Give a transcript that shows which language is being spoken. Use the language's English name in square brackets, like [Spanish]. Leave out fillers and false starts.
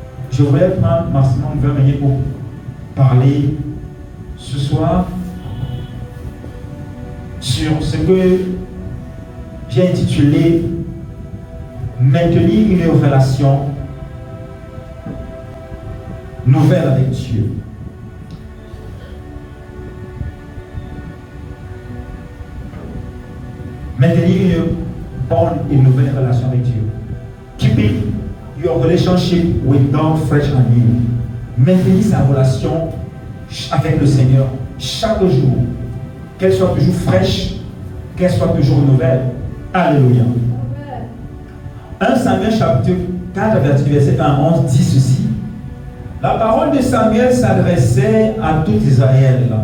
[French] Je voudrais prendre maximum 20 minutes pour parler ce soir sur ce que j'ai intitulé Maintenir une relation nouvelle avec Dieu. Maintenir une bonne et nouvelle relation avec Dieu. [English] Keeping your relationship with God fresh and new. [French] Maintenez sa relation avec le Seigneur chaque jour. Qu'elle soit toujours fraîche, qu'elle soit toujours nouvelle. Alléluia. 1 Samuel chapitre 4, verset 1 à 11 dit ceci. La parole de Samuel s'adressait à tout Israël.